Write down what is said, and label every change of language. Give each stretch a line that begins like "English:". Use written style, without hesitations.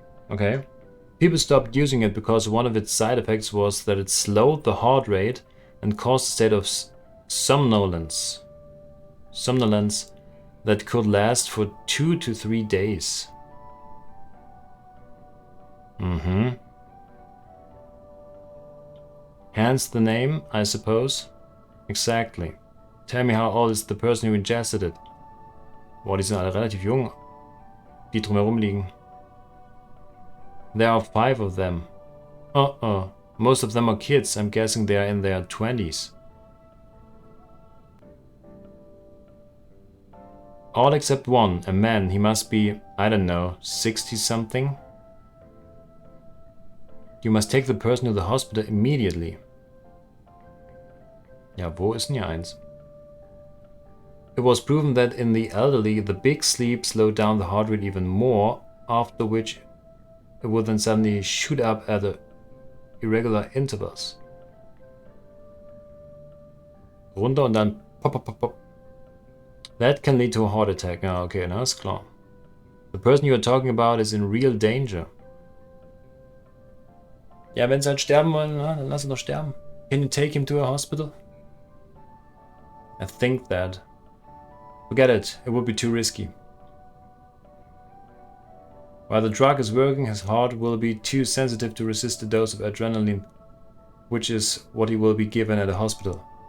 English: Okay. People stopped using it because one of its side effects was that it slowed the heart rate and caused a state of somnolence that could last for 2 to 3 days. Hence the name, I suppose? Exactly. Tell me how old is the person who ingested it?
German: Boah, die sind alle relativ jung, die drumherum liegen.
English: There are 5 of them. Most of them are kids. I'm guessing they are in their 20s. All except one, a man. He must be, I don't know, 60-something? You must take the person to the hospital immediately.
German: Ja, wo ist denn hier eins?
English: It was proven that in the elderly, the big sleep slowed down the heart rate even more, after which it would then suddenly shoot up at irregular intervals.
German: Runter und dann pop, pop,
English: pop, pop. That can lead to a heart attack.
German: Ja, okay, na, ist klar.
English: The person you are talking about is in real danger.
German: Ja, wenn sie halt sterben wollen, na, dann lass ihn doch sterben.
English: Can you take him to a hospital? I think that. Forget it. It would be too risky. While the drug is working, his heart will be too sensitive to resist the dose of adrenaline, which is what he will be given at a hospital.